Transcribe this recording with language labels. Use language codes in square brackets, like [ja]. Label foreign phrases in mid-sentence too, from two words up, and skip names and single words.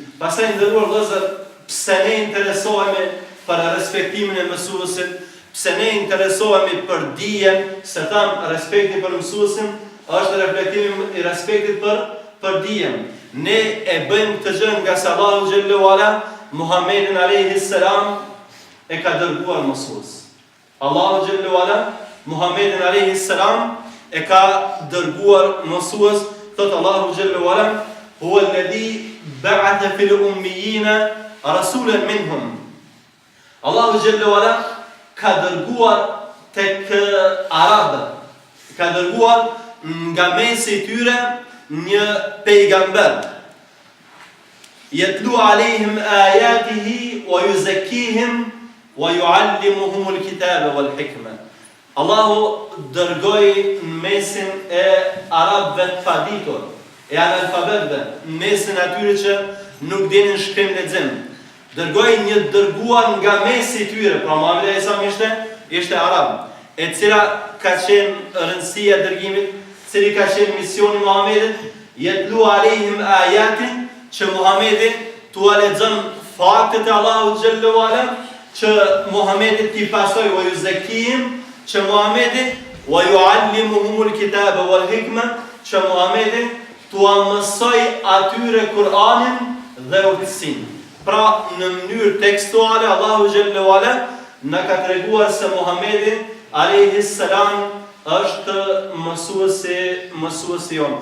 [sq] Pastaj nderuar vëllezër, pse ne interesohemi për respektimin e mësuesit, pse ne interesohemi për dijen, se tham respekti për mësuesin është reflektimi i respektit për dijen. Ne e bëjmë këtë gjë nga se [ar] الله جل وعلا [sq] Muhammedin [ar] عليه السلام [sq] e ka dërguar mësues. [ar] الله جل وعلا محمدا عليه السلام [sq] e ka dërguar mësues thot [ar] الله جل وعلا هو الذي بعث في الأميين رسولا منهم. الله جل وعلا [sq] ka dërguar tek arabët, ka dërguar nga mesi i tyre një pejgamber. [ar] يتلو عليهم آياته ويزكيهم ويعلمهم الكتاب والحكمة. [sq] Allahu dërgoi në mesin e arabëve të paditur, e analfabetëve, në mesin atyre që nuk dinin shkrim lexim. Dërgoi një dërguar nga mesi i tyre, pra Muhamedi [ar] عليه السلام [sq] ishte arab, e cila ka qenë rëndësia e dërgimit, cili ka qenë misioni i Muhamedit, [ar] يتلو عليهم آيات, [sq] që Muhamedi t'u lexon faktet e Allahut [ar] جل وعلا, [sq] që Muhamedi t'i pasoj [ar] ويزكيهم, [sq] që Muhamedi [ar] ويعلمهم الكتاب والحكمة, [sq] që Muhamedi t'u mësoj atyre Kur'anin dhe urtësinë. Pra në mënyrë tekstuale [ar] الله جل وعلا [sq] na ka treguar se Muhamedi [ar] عليه السلام [sq] është mësuesi jon.